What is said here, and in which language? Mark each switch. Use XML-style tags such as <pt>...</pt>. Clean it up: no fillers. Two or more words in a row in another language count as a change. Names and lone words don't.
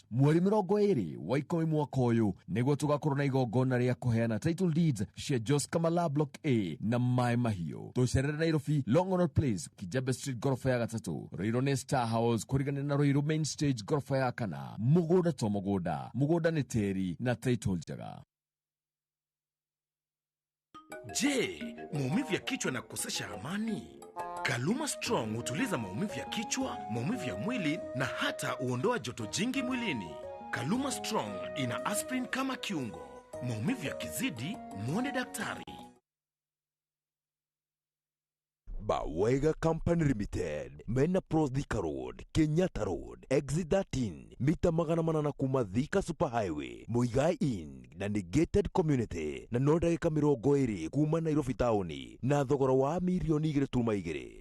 <ki>Mweri mirongo wa ikumi mwaka uyu niguo tugakorwo na igongona ria kuheana</ki> <en>title deeds</en> <ki>cia Jos Kamalaa Block A na Mai Mahiu. Tucerere Nairobi Longonot Place Kijabe Street gorofa ya 3 Ruiru ni Star House kurigana na Ruiru Main Stage gorofa ya 4 mugunda to mugunda ni teri na title jaga.</ki> <sw>Je, maumivu ya kichwa na kukosesha amani? Kaluma Strong hutuliza maumivu ya kichwa, maumivu ya mwili na hata uondoa joto jingi mwilini. Kaluma Strong ina aspirin kama kiungo. Maumivu yakizidi, muone daktari.</sw> <ki>Bawega Company Limited, Mena Pros Thika Road, Kenyatta Road, Exit 13, mita 800 kuma Thika Superhighway, Muigai Inn, na Negated Community, na no ndagika 20 kuma Nairobi Town, na thogora wa milioni 2.2.</ki>